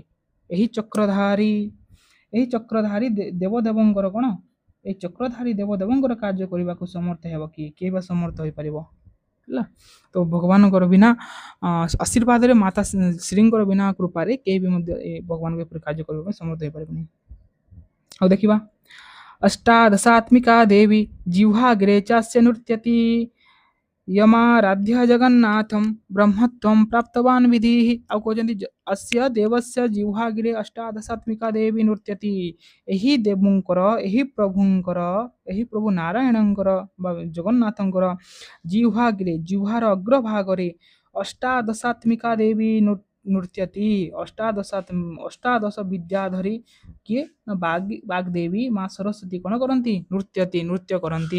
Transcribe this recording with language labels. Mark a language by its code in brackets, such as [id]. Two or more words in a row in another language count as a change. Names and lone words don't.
[or] ଏହି ଚକ୍ରଧାରୀ ଦେବଦେବଙ୍କର କ'ଣ ଏହି ଚକ୍ରଧାରୀ ଦେବଦେବଙ୍କର କାର୍ଯ୍ୟ କରିବାକୁ ସମର୍ଥ ହେବ କିଏ ବା ସମର୍ଥ ହୋଇପାରିବ ହେଲା। ତ ଭଗବାନଙ୍କର ବିନା ଆଶୀର୍ବାଦରେ ମାତା ଶ୍ରୀଙ୍କର ବିନା କୃପାରେ କେହି ବି ମଧ୍ୟ ଏ ଭଗବାନଙ୍କ ଏପରି କାର୍ଯ୍ୟ କରିବା ପାଇଁ ସମର୍ଥ ହୋଇପାରିବନି। ଆଉ ଦେଖିବା [sa] ଅଷ୍ଟାଦଶାତ୍ମିକା ଦେବୀ ଜିହ୍ୱାଗ୍ରେ ଚାସ୍ୟ ନୃତ୍ୟତି यमाराध्य जगन्नाथं ब्रह्मत्वं प्राप्तवान् विधिः। [or] ଆଉ କହୁଛନ୍ତି [sa] ଅସ୍ୟ ଦେବସ୍ୟ ଜିହ୍ୱାଗ୍ରେ ଅଷ୍ଟାଦଶାତ୍ମିକା ଦେବୀ ନୃତ୍ୟତି [or] ଏହି ଦେବଙ୍କର ଏହି ପ୍ରଭୁ ନାରାୟଣଙ୍କର ବା ଜଗନ୍ନାଥଙ୍କର ଜିହ୍ୱାଗ୍ରେ ଜିହ୍ୱାର ଅଗ୍ରଭାଗରେ [sa] ଅଷ୍ଟାଦଶାତ୍ମିକା ଦେବୀ ନୃତ୍ୟତି [or] ଅଷ୍ଟାଦଶ ବିଦ୍ୟାଧରି କିଏ ବାଗ୍ଦେବୀ ମା ସରସ୍ୱତୀ କ'ଣ କରନ୍ତି ନୃତ୍ୟ କରନ୍ତି।